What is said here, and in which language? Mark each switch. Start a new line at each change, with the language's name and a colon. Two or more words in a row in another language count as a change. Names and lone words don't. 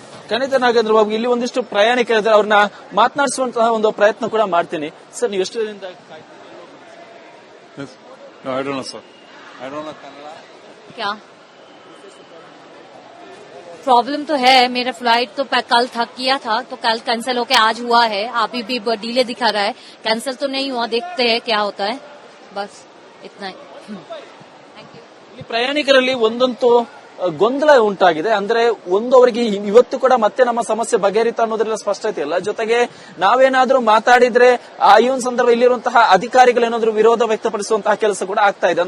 Kannada: ಖಂಡಿತ ನಾಗೇಂದ್ರ ಬಾಬು, ಇಲ್ಲಿ ಒಂದಿಷ್ಟು ಪ್ರಯಾಣಿಕರಿದ್ದಾರೆ, ಅವ್ರನ್ನ ಮಾತನಾಡಿಸುವಂತಹ ಒಂದು ಪ್ರಯತ್ನ ಕೂಡ ಮಾಡ್ತೀನಿ. ಸರ್, ನೀವು ಎಷ್ಟು ದಿನದಿಂದ
English: No, I don't know, sir. I don't know Kannada.
Hindi: क्या प्रॉब्लम तो है, मेरा फ्लाइट तो कल था किया था, तो कल कैंसिल होके आज हुआ है. अभी भी डिले दिखा रहा है, कैंसिल तो नहीं हुआ, देखते हैं क्या होता है. बस इतना ही.
Kannada: ಇಲ್ಲಿ ಪ್ರಯಾಣಿಕರಲ್ಲಿ ಒಂದಂತೂ ಗೊಂದಲ ಉಂಟಾಗಿದೆ. ಅಂದ್ರೆ ಒಂದು ಅವರಿಗೆ ಇವತ್ತು ಕೂಡ ಮತ್ತೆ ನಮ್ಮ ಸಮಸ್ಯೆ ಬಗೆಹರಿತಾ ಅನ್ನೋದ್ರಲ್ಲಿ ಸ್ಪಷ್ಟತೆ ಇಲ್ಲ. ಜೊತೆಗೆ ನಾವೇನಾದ್ರೂ ಮಾತಾಡಿದ್ರೆ ಈ ಒಂದು ಸಂದರ್ಭ ಇಲ್ಲಿರುವಂತಹ ಅಧಿಕಾರಿಗಳೇನಾದ್ರೂ ವಿರೋಧ ವ್ಯಕ್ತಪಡಿಸುವಂತಹ ಕೆಲಸ ಕೂಡ ಆಗ್ತಾ ಇದೆ.